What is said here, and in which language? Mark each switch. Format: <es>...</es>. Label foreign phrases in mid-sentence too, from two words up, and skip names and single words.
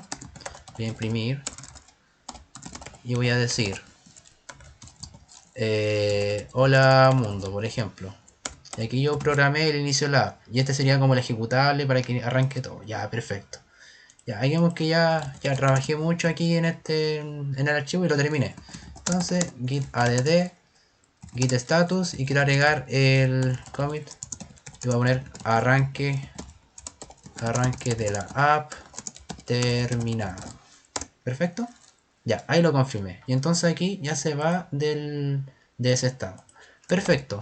<es>Voy a imprimir y voy a decir hola mundo, por ejemplo. Y aquí yo programé el inicio de la app. Y este sería como el ejecutable para que arranque todo. Ya, perfecto. Ya, ahí vemos que ya trabajé mucho aquí en el archivo y lo terminé. Entonces,</es> <en>git add, git status</en> <es>y quiero agregar el commit. Le voy a poner arranque de la app terminado. Perfecto. Ya, ahí lo confirmé. Y entonces aquí ya se va de ese estado. Perfecto.</es>